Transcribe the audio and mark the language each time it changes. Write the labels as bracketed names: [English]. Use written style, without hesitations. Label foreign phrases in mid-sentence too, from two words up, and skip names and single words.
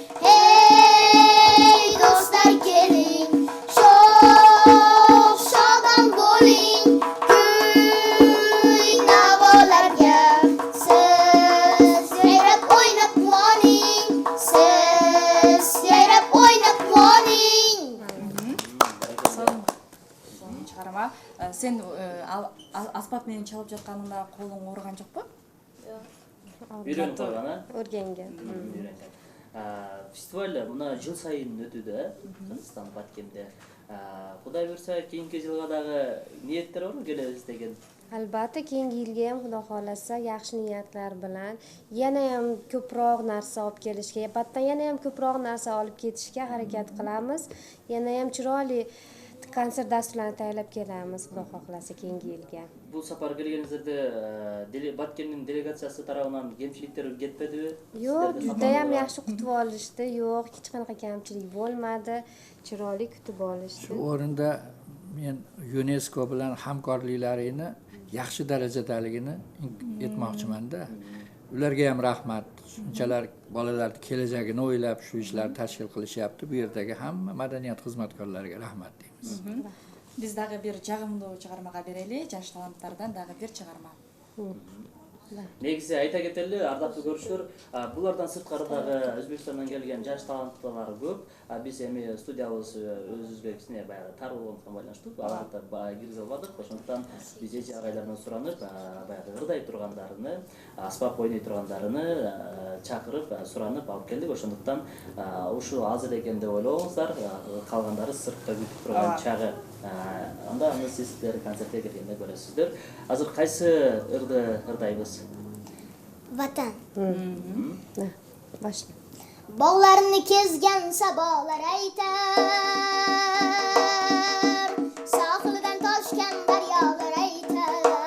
[Uzbek] Hey do'stlar keling, shodon bo'ling, kuy navolarga siz yayrab o'ynab quvoning. Siz yayrab o'ynab quvoning. [Kyrgyz] Son чыгарма. Sen аспап менен чалып жатканыңда колуң ооруган жокпу? Үйрөнүп койгон, [Uzbek] O'rgangan. [Kyrgyz] Фестиваль мына жыл сайын өтүүдө, Кыргызстан Баткенде. Кудай буйрса, кийинки жылга дагы ниеттер борбу келебиз деген? [Uzbek] Albatta keyingi yilga ham xudo xolasa yaxshi niyatlar bilan yana ham ko'proq narsa olib kelishga, albatta yana ham ko'proq narsa olib ketishga harakat qilamiz. Yana ham chiroyli konsert dasturlarini tayyorlab kelamiz xudo xohlasa keyingi yilga. [Kyrgyz] Бул сапар келгениңизде Баткендин делегациясы тарабынан кемчиликтер кетпедиби? [Uzbek] Yo'q, juda ham yaxshi kutib olishdi. Yo'q, hech qanaqa kamchilik bo'lmadi. Chiroyli kutib olishdi. Shu o'rinda men UNESCO bilan hamkorliklarini yaxshi darajadaligini aytmoqchiman-da. Ularga ham rahmat. Shunchalar bolalarning kelajagini o'ylab shu ishlarni tashkil qilishyapti. Bu yerdagi hamma madaniyat xizmatkorlariga rahmat deymiz. [Kyrgyz] Биз дагы бир жагымдуу чыгармага берели, жаш таланттардан дагы бир чыгарма. Негизи айта кетели, ардактуу көрүүчүлөр, булардан сырткары дагы Өзбекстандан келген жаш таланттуулар көп. Биз эми студиябыз өзүбүзгө кичине баягы тар болгондуктан байланыштуу. Аларды киргизе албадык. Ошондуктан биз эже агайлардан суранып, баягы ырдай тургандарыны, аспап ойной тургандарыны чакырып, суранып алып келдик. Ошондуктан ушул азыр экен деп ойлобоңуздар, калгандары сыртта күтүп турган чагы. Анда аны сиздер концертке келгенде көрөсүздөр. Азыр кайсы ырды ырдайбыз? [Uzbek] Vatan. Başla. Bağlarını kezgen sabalar aytar, sahilden taşken deryalar aytar,